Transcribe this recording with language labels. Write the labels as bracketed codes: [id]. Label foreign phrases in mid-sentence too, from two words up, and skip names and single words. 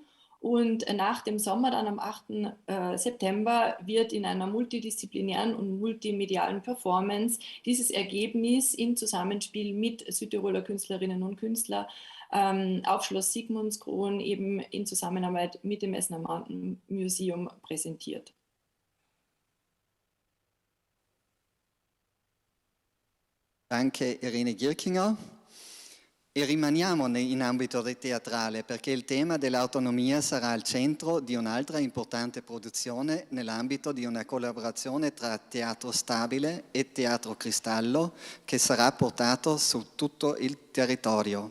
[de] Und nach dem Sommer, dann am 8. September, wird in einer multidisziplinären und multimedialen Performance dieses Ergebnis im Zusammenspiel mit Südtiroler Künstlerinnen und Künstlern auf Schloss Sigmundskron eben in Zusammenarbeit mit dem Messner Mountain Museum präsentiert. [it] Anche Irene Gierkinger. E rimaniamo in ambito teatrale perché il tema dell'autonomia sarà al centro di un'altra importante produzione nell'ambito di una collaborazione tra Teatro Stabile e Teatro Cristallo che sarà portato su tutto il territorio.